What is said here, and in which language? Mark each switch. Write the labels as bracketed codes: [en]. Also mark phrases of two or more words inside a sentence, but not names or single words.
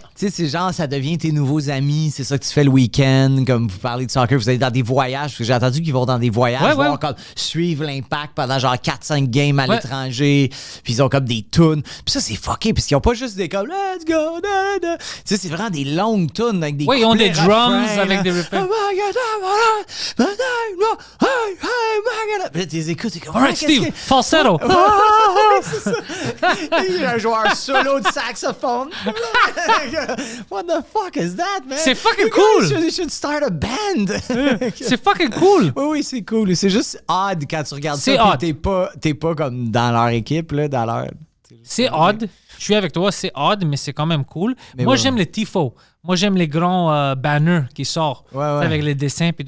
[fr] Tu sais, c'est genre, ça devient tes nouveaux amis, c'est ça que tu fais le week-end, comme vous parlez de soccer, vous allez dans des voyages, parce que j'ai entendu qu'ils vont dans des voyages, Ouais, voir ouais. comme suivre l'impact pendant genre 4-5 games à Ouais. l'étranger, puis ils ont comme des tunes. Puis ça, c'est fucké, parce qu'ils ont pas juste des comme [en] Let's go, [fr] da, da. Tu sais, c'est vraiment des longues tunes avec des Ouais, ils ont des couplets, drums refrains, avec là. des refrains. [en] Oh my God, oh my God, hey, my God. [fr] Puis là, tu les écoutes, t'es comme, Alright, qu'est-ce Steve, que- falsetto. c'est ça. Il y a un joueur solo de saxophone. [en] What the fuck is that, man? [fr] C'est fucking [en] You [fr] cool. [en] guys should start a band. [fr] C'est fucking cool. Oui, c'est cool. C'est juste odd quand tu regardes C'est ça. Puis odd. t'es pas comme dans leur équipe, là, dans leur. C'est odd. Je suis avec toi, c'est odd, mais c'est quand même cool. Mais Moi, ouais. j'aime les tifos. Moi, j'aime les grands banners qui sortent Ouais. avec les dessins et tout